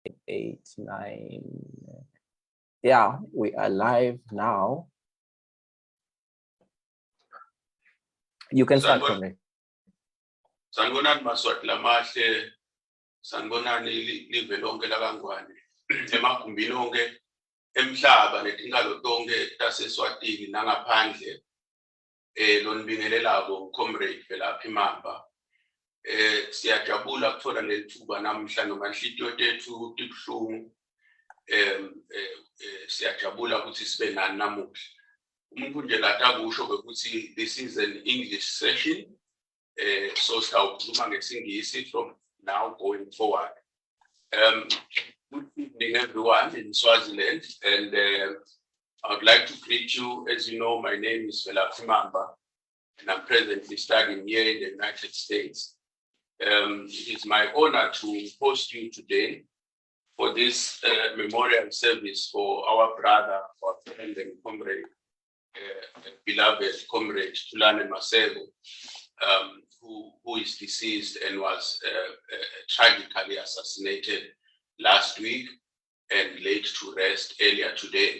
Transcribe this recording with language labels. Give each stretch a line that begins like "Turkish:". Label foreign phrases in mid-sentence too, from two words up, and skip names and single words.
English: 8, 9. Yeah, we are live now. You can start from me.
Swati: Sanibonani Mswati lamahle, sanibonani live lonke lakangwane emagumbini onke emhlaba netingalo tonke taseSwatini nangaphandle lonibingelelako comrade Velaphi Mamba. Siyajabula kuthola lethuba namhla noma inhlitiyo tethu tibuhlungu. Siyajabula ukuthi sibe nani namuhla. Umuntu nje latakusho ukuthi
English: this is an English session. So
Swati: sawukhuluma ngesingisi
English: from now going forward. Good evening everyone in Swaziland, and I would like to greet you. As you know, my name is Velaphi Mamba, and I'm presently studying here in the United States. It is my honor to host you today for this memorial service for our brother, our friend and comrade, beloved comrade Thulani Maseko, who is deceased and was tragically assassinated last week and laid to rest earlier today.